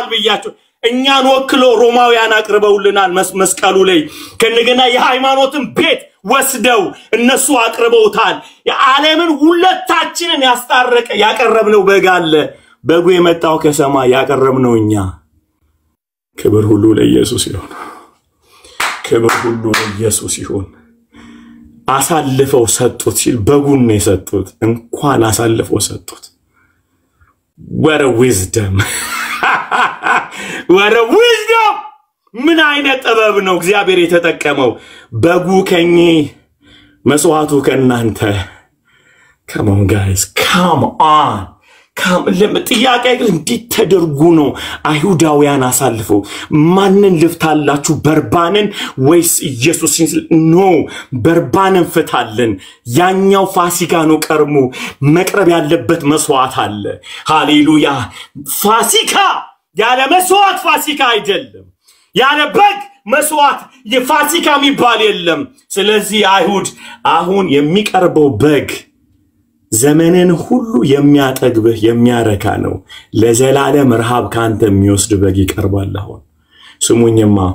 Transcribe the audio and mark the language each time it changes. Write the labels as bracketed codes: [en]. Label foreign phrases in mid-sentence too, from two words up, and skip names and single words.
[am] ብያቸው እኛን ወክሎ ሮማውያን አቅርበውልናል መስቀሉ ላይ ከነገና የሃይማኖትን ቤት ወስደው እነሱ አቅርበውታል የዓለምን ሁለታችንን ያስታረቀ ያቀረብነው በግ አለ በጉ የመጣው ከሰማይ ያቀረብነው እኛ ክብር ሁሉ ለኢየሱስ ይሁን ክብር ሁሉ ለኢየሱስ ይሁን አሳልፈው ሰጡት ሲል በጉን ነው የሰጡት እንኳን አሳልፈው ሰጡት [en] what a wisdom what a wisdom [am] ምን አይነት ጥበብ ነው እግዚአብሔር የተጠቀመው በጉ ከኝ መስዋዕቱ ከናንተ [en] come on guys come [am] on ጥያቄ ግን እንዴት ተደርጉ ነው አይሁዳውያን አሳልፈው ማንን ልፍታላችሁ በርባንን ወይስ ኢየሱስን ኖ በርባንን ፍታልን ያኛው ፋሲካ ነው ቀርሙ መቅረብ ያለበት መስዋዕት አለ ሃሌሉያ ፋሲካ ያለ መስዋዕት ፋሲካ አይደለም ያለ በግ መስዋዕት የፋሲካ የሚባል የለም ስለዚህ አይሁድ አሁን የሚቀርበው በግ ዘመንን ሁሉ የሚያጠግብህ የሚያረካ ነው ለዘላለም ረሃብ ካንተ የሚወስድ በግ ይቀርባል አሁን ስሙኝማ